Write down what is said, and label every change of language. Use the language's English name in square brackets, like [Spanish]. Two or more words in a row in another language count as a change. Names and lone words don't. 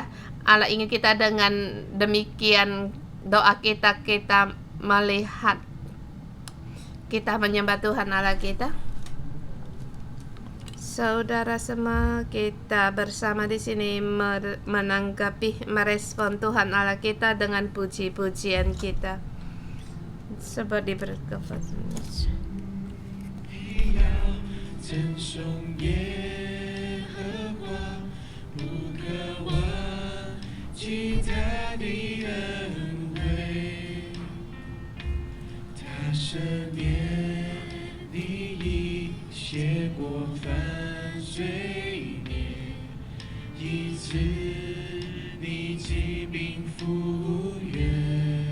[Indonesian] Allah ingin kita dengan demikian doa kita melihat, kita menyembah Tuhan Allah kita. Saudara semua, kita bersama di sini merespon Tuhan Allah kita dengan puji-pujian kita. Seperti berkata, [Chinese] 称颂耶和华，不可忘记他的恩惠，他赦免你一切过犯罪孽，医治你疾病复原。